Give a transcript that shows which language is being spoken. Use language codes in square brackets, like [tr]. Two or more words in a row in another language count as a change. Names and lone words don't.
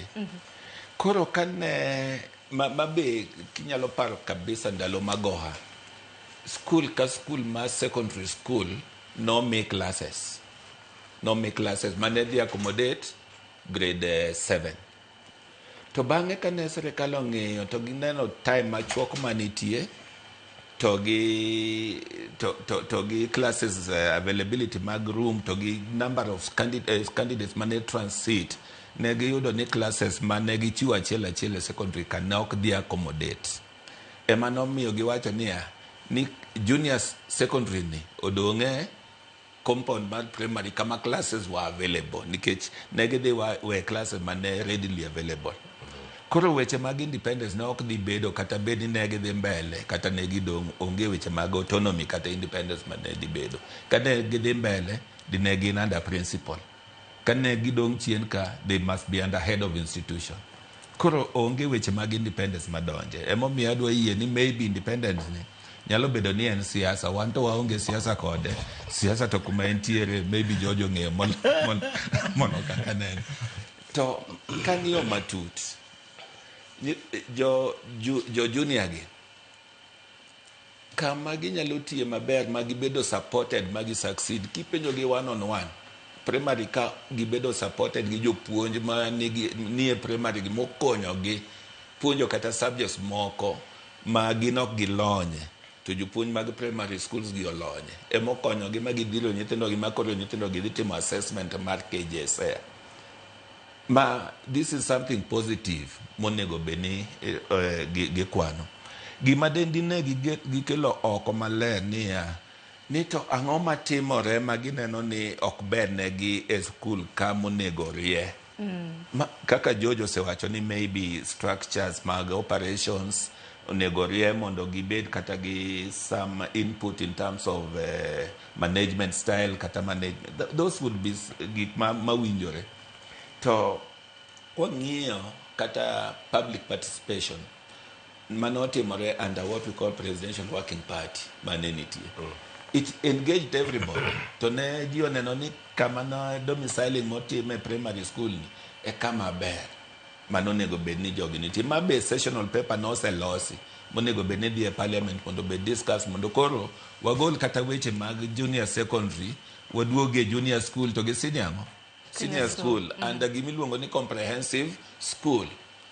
[luo] Koro kane mabe kinyalo paro kabisa ndalo magoha, school ka school ma [en] secondary school [luo] no [en] make classes [luo] mane dhi [en] accommodate grade 7. [luo] To bang'e kane sirikal ong'iyo to gineno time machuok manitie to gi [en] classes availability [luo] mag room to gi [en] number of candidates [luo] mane transit, ne giyudo ni classes mane gichiwo achiel e secondary ka ne ok dhi accommodate. Ema nomiyo giwacho niya ni [en] junior secondary [luo] ni odong'e compound mar primary kama [en] classes were available [luo] nikech ne gidhi we classes mane [en] readily available. [luo] Koro weche mag independence ne ok dhi bedo kata bed ni ne gidhi mbele kata ne gidong' onge weche mag autonomy kata independence mane dhi bedo. Kane gidhi mbele dine gin [en] under principal, [luo] kane gidong' chien ka [en] they must be under head of institution. [luo] Koro onge weche mag independence madonje. Emomiyo adwa yie ni maybe independence ni nyalo bedo ni en siasa, wan to waonge siasa kode. Siasa to kuma entiere maybe Jojo ng'eyo mono kaka neno. To kang'iyo matut jo junior gi kama ginyalo tiye maber ma gibedo supported ma gi succeed kipenjo gi [en] one on one. [luo] Primary ka gibedo supported gi jopuonj ma nie primary gi mokonyo gi puonjo kata subjects moko ma ginok gilonye, to jopuonj mag [en] primary schools [luo] gi olonye emokonyo gi ma gidhiro nyithindo gi makoro nyithindo gi dhi timo assessment mar KJSE. [en] Ma this is something positive [luo] monego beni gi kwano. Gima dendi ne gikelo oko maler niya ni to ang'o matimore ma gineno ni ok ber negi e school ka monego rie. Kaka Jojo osewacho ni maybe structures mag operations onego rie mondo gibed kata gi [en] some input in terms of management style [luo] kata management. [en] Those would be [luo] gik mawinjore. To wang'iyo kata [en] public participation [luo] manotimore [en] under what we call presidential working party [luo] manenitie. [en] It engaged everybody. [luo] To ne ji oneno ni kama na domiciling motime primary school ni e kama ber manonego bed ni jogi nitie. Mabe [en] sessional paper [luo] noselosi monego bed ni dhi e parliament mondo [en] be discuss [luo] mondo koro wagol kata weche mag [en] junior secondary [luo] waduoge [en] junior school [luo] to gi [en] senior school and [luo] gimiluongo ni [en] comprehensive school.